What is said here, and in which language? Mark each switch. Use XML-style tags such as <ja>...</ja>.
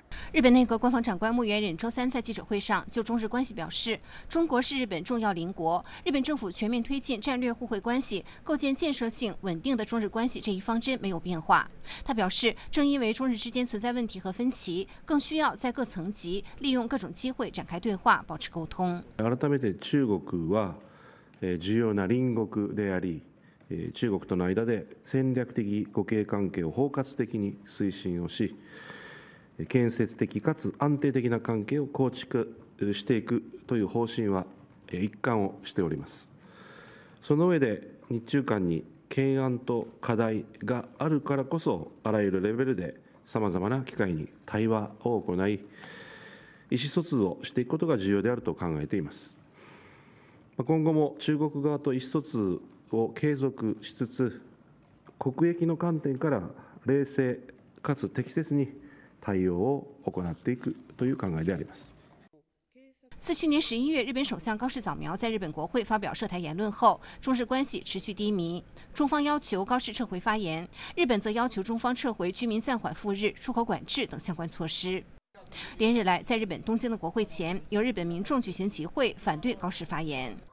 <zh>日本内阁官房长官木原忍周三在记者会上就中日关系表示，中国是日本重要邻国，日本政府全面推进战略互惠关系，构建建设性稳定的中日关系这一方针没有变化。他表示，正因为中日之间存在问题和分歧，更需要在各层级利用各种机会展开对话，保持沟通。</zh> <ja>改めて中国は重要な邻国であり、中国との間で戦略的互恵関係を包括的に推進をし、建設的かつ安定的な関係を構築していくという方針は一貫をしております。その上で日中間に懸案と課題があるからこそ、あらゆるレベルで様々な機会に対話を行い、意思疎通をしていくことが重要であると考えています。今後も中国側と意思疎通を継続しつつ、国益の観点から冷静かつ適切に対応を行っていくという考えであります。</ja> <zh>自去年11月，日本首相高市早苗在日本国会发表涉台言论后，中日关系持续低迷，中方要求高市撤回发言，日本则要求中方撤回居民暂缓赴日、出口管制等相关措施。连日来，在日本东京的国会前，由日本民众举行集会反对高市发言。</zh>